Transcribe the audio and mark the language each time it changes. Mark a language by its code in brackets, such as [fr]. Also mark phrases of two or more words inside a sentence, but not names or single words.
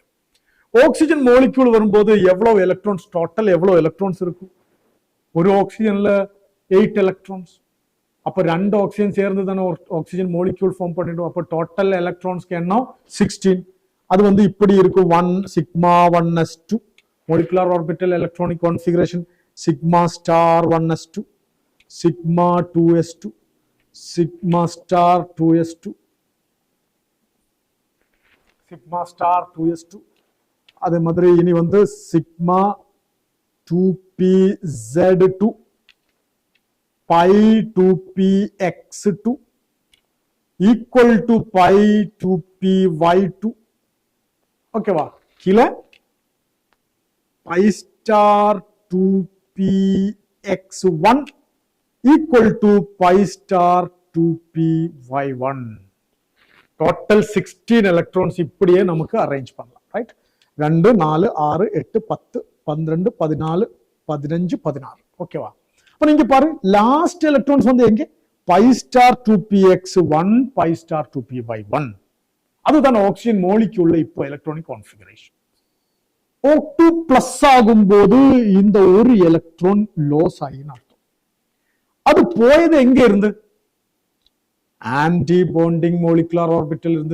[en] oxygen molecule [ta] வரும்போது எவ்வளவு [en] electrons total, [ta] எவ்வளவு எலக்ட்ரான்ஸ் இருக்கும்? ஒரு ஆக்சிஜன்ல 8 எலக்ட்ரான்ஸ். அப்ப 2 ஆக்சிஜன் சேர்ந்து தானே ஒரு [en] oxygen molecule form [ta] பண்ணிடும். அப்ப [en] total electrons [ta] என்ன? 16. அது வந்து இப்படி இருக்கும். [en] 1 sigma 1s2 molecular orbital electronic configuration, sigma star 1s2, sigma 2s2, sigma star 2s2, sigma star 2s2. [ta] அதே மாதிரி இனி வந்து [en] sigma 2pz2, pi 2px2 equal to pi 2py2. [ta] ஓகேவா? கீழே [en] pi star 2px1 equal to pi star 2py1. total 16 electrons [ta] இப்படியே நமக்கு அரேஞ்ச் பண்ணலாம். ரைட்? 2 4 6 8 10 12 14 15 16. ஓகேவா? அப்ப நீங்க பாருங்க, [en] last electrons [ta] வந்து எங்க? [en] pi star 2px1, pi star 2py1. [ta] அதுதான் [en] oxygen molecule [ta] இப்போ [en] electronic configuration. [ta] O2 பிளஸ் ஆகும்போது இந்த ஒரு எலக்ட்ரான் லாஸ் ஆகின்னு அர்த்தம். அது போயது எங்க இருந்து? [en] anti bonding molecular orbital இருந்து.